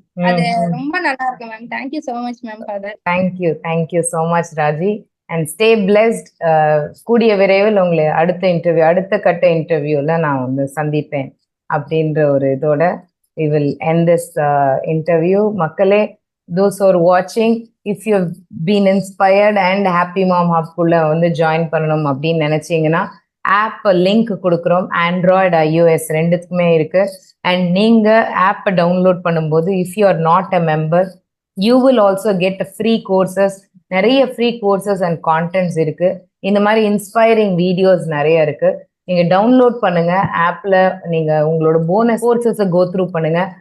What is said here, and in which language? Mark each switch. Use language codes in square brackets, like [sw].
[ta] அது ரொம்ப நல்லா இருக்கு ma'am. [en] Thank you so much ma'am for that. Thank you so much Raji. And stay blessed. [ta] கூடிய விரைவில் உங்களை அடுத்த கட்ட இன்டர்வியூல நான் வந்து சந்திப்பேன் அப்படின்ற ஒரு இதோட [en] we will end this interview. [ta] மக்களே, [en] those who are watching, if you've been inspired [ta] and Happy Mom Hub குள்ள வந்து ஜாயின் பண்ணணும் அப்படின்னு நினைச்சீங்கன்னா ஆப் லிங்க் கொடுக்குறோம். ஆண்ட்ராய்டு iOS ரெண்டுத்துக்குமே இருக்கு. அண்ட் நீங்க ஆப்பை டவுன்லோட் பண்ணும்போது [en] If you are not a member you will also get free courses. [ta] நிறைய ஃப்ரீ கோர்சஸ் அண்ட் கான்டென்ட்ஸ் இருக்கு. இந்த மாதிரி இன்ஸ்பைரிங் வீடியோஸ் நிறைய இருக்கு. நீங்க டவுன்லோட் பண்ணுங்க. ஆப்ல நீங்க உங்களோட போனஸ் கோர்சஸை கோ த்ரூ பண்ணுங்க.